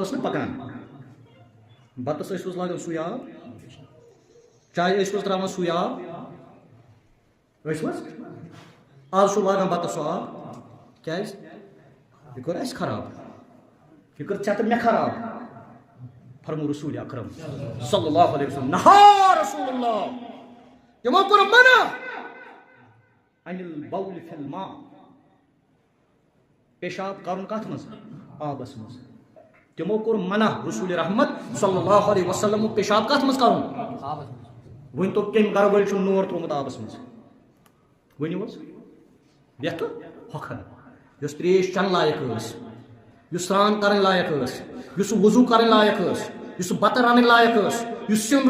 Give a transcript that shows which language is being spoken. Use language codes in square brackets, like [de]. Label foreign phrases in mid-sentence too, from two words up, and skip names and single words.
[ks] ٲس نہ پکان بتس ٲسوُس لاگان سُے آب چاے ٲسوُس تراوان سُے آب ٲسوُس آز چھُ لاگان بتس سُہ آب کیٛازِ یہِ کٔر اَسہِ خراب یہِ کٔر ژےٚ تہٕ مےٚ خراب فرمو رسول اکرم [ar] صلی اللہ علیہ وسلم [ks] نہا رسول اللہ تمو کوٚر منع [ar] عن البول فی الماء [ks] پیشاب کرُن کتھ منٛز آبس منٛز تمو کوٚر منع رسول رحمت [ar] صلی اللہ علیہ وسلم [ks] پیشاب کتھ منٛز کرُن ؤنۍ تو کمہِ گرٕ وٲلۍ چھُ نور ترومُت آبس منٛز ؤنِو حظ یتھ ہۄکھن یۄس تریش چٮ۪نہٕ لایق ٲس یُس سران کرٕنۍ لایق ٲس یُس وضوٗ کرٕنۍ لایق ٲس یُس بتہٕ رنٕنۍ لایق ٲس یُس سیُن